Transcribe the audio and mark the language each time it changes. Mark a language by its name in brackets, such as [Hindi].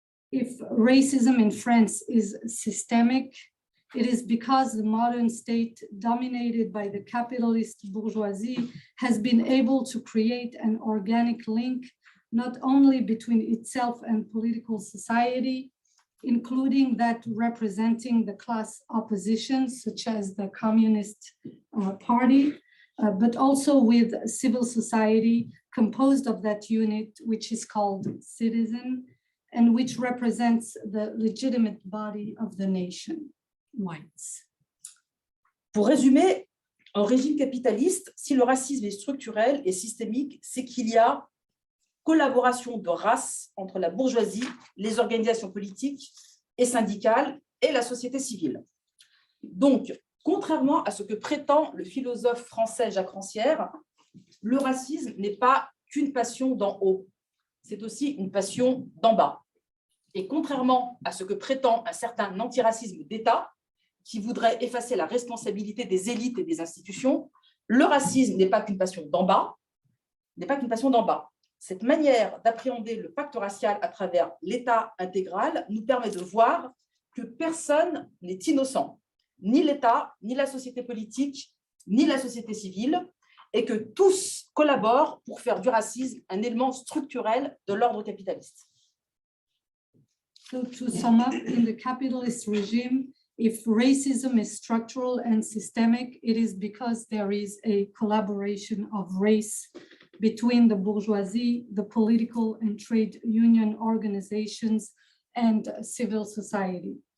[English] If racism in France is systemic, it is because the modern state, dominated by the capitalist bourgeoisie, has been able to create an organic link not only between itself and political society, including that representing the class oppositions, such as the Communist Party, but also with civil society composed of that unit, which is called citizen, and which represents the legitimate body of the nation, whites. [French] Pour résumer, en régime capitaliste, si le racisme est structurel et systémique, c'est qu'il y a collaboration de race entre la bourgeoisie, les organisations politiques et syndicales et la société civile. Donc, contrairement à ce que prétend le philosophe français Jacques Rancière, le racisme n'est pas qu'une passion d'en haut, c'est aussi une passion d'en bas. Et contrairement à ce que prétend un certain antiracisme d'État, qui voudrait effacer la responsabilité des élites et des institutions, le racisme n'est pas qu'une passion d'en bas, Cette manière d'appréhender le pacte racial à travers l'État intégral nous permet de voir que personne n'est innocent, ni l'État, ni la société politique, ni la société civile, et que tous collaborent pour faire du racisme un élément structurel de l'ordre capitaliste. [English] So to sum up, in the capitalist regime, if racism is structural and systemic, it is because there is a collaboration of race between the bourgeoisie, the political and trade union organizations, and civil society.